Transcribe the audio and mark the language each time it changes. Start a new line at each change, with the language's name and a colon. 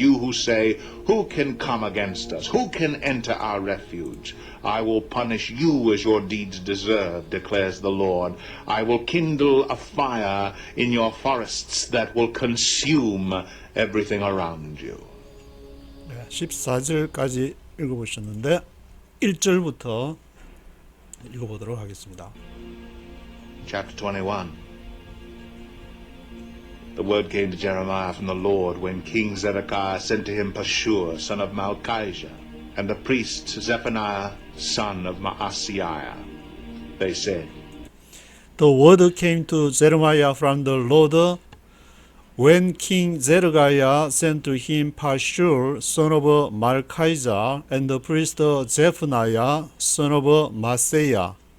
English: You who say, who can come against us? Who can enter our refuge? I will punish you as your deeds deserve, declares the Lord. I will kindle a fire in your forests that will consume everything around you.
Korean: 14절까지 읽어보셨는데 1절부터 읽어보도록 하겠습니다.
English: Chapter 21. The word came to Jeremiah from the Lord when King Zedekiah sent to him Pashur, son of Malchijah, and the priest Zephaniah, son of Maaseiah. They said, The word came to Jeremiah from the Lord when King Zedekiah sent to him Pashur, son of Malchijah, and the priest Zephaniah, son of Maaseiah.